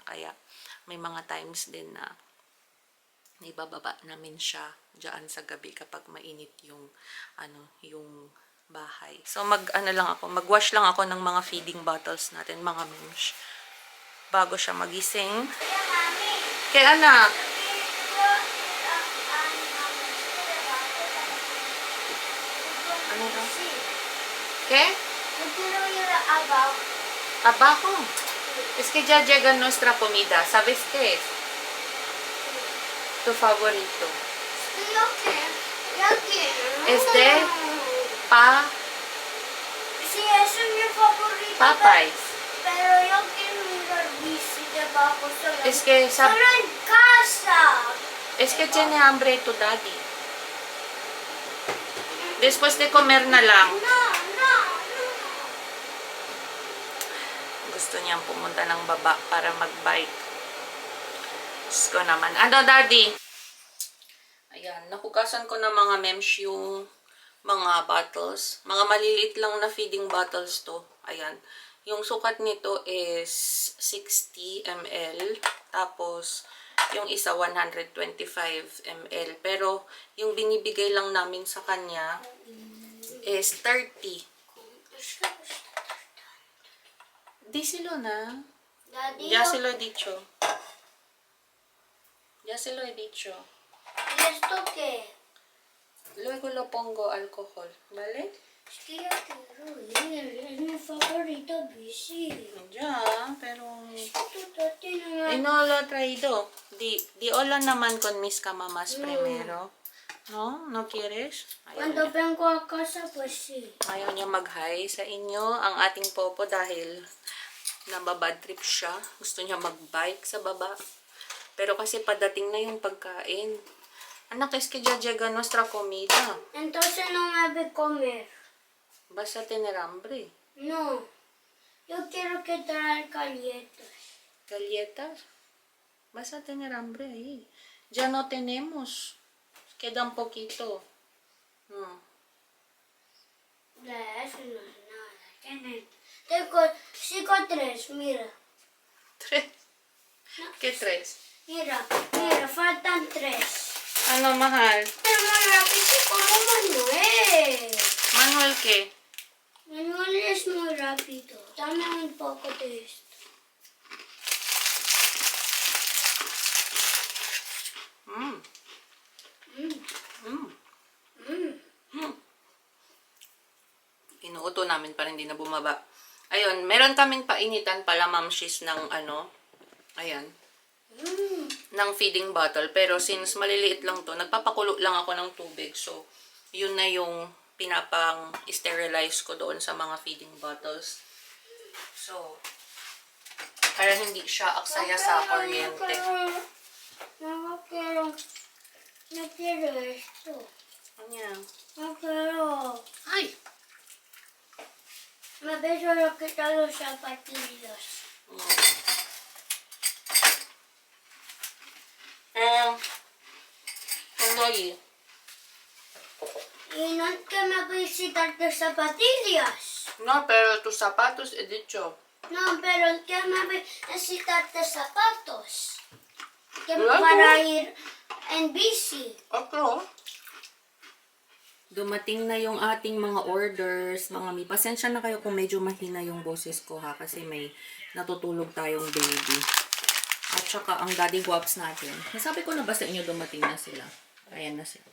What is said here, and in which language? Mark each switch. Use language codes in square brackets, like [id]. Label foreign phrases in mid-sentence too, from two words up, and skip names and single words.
[tl] Kaya, may mga times din na ibababa namin siya diyan sa gabi kapag mainit yung yung bahay. So magwash lang ako ng mga [en] feeding bottles [tl] natin, mga mems, bago siya magising. Kaya anak, ano daw? [es] ¿Qué? Abajo. Es que ya llega nuestra comida. ¿Sabes qué es? Tu favorito. Es de Sí, eso es mi favorito. Popeyes. Pero yo quiero ir al bici debajo solo. Es que Solo en casa. Es que tiene hambre tu daddy. Después de comer [tl] na lang. [es] No. [tl] Gusto niyang pumunta ng baba para mag-bike. Diyos ko naman. Ano, daddy? Ayan, nakukasan ko na mga mems yung mga bottles. Mga maliliit lang na [en] feeding bottles [tl] to. Ayan. Yung sukat nito is 60 ml. Tapos, yung isa 125 ml. Pero, yung binibigay lang namin sa kanya is 30. [es] Díselo na. Daddy, Ya se lo he dicho. Ya se lo he dicho. ¿y esto qué? Luego lo pongo alcohol, ¿vale? Es que yo quiero ir. Es mi favorito bici. Ya, pero... Tati no lo he traído. Di hola naman con mis kamamas primero. No? No quieres? Cuando vengo a casa, pues sí. [tl] Ayaw niya mag-hi sa inyo, ang ating popo, dahil nababad trip siya. Gusto niya mag-bike sa baba. Pero kasi padating na yung pagkain. Anak, [es] es que ya llega nuestra comida. Entonces no me ve comer. Vas a tener hambre. No. Yo quiero que traer galletas. Galletas. Vas a tener hambre ahí. Ya no tenemos. Queda un poquito. Eso no es nada. Tengo 3, mira. Tres. ¿Qué tres? Mira, faltan 3. [tl] Ano, mahal? [es] Pero más rápido como Manuel. Manuel, ¿qué? Manuel es muy rápido. Dame un poco de esto. Mm. Mm. Mm. Mm. [tl] Inuuto namin para hindi na bumaba. Ayun, meron kaming painitan pala, Ma'am Shiz, ng ano, ayan, Mm. ng [en] feeding bottle. [tl] Pero since maliliit lang to, nagpapakulo lang ako ng tubig. So, yun na yung pinapang-sterilize ko doon sa mga [en] feeding bottles. [tl] So, para hindi siya aksaya sa kuryente. [es] No quiero esto. [tl] Ayan. [es] No quiero. Ay! Me ves solo quitar los zapatillos. [tl] Tuloy. [es] Y no es que me voy a quitarte zapatillas. No, pero tus zapatos he dicho. No, pero es que me voy a quitarte zapatos. Que [tl] Wala [es] para [tl] po. [es] ir en bici. [tl] Ako. Dumating na yung ating mga orders, mga mi. Pasensya na kayo kung medyo mahina yung boses ko ha, kasi may natutulog tayong baby. At saka ang daddy guaps natin. Nasabi ko na ba sa inyo dumating na sila? Ayan na sila.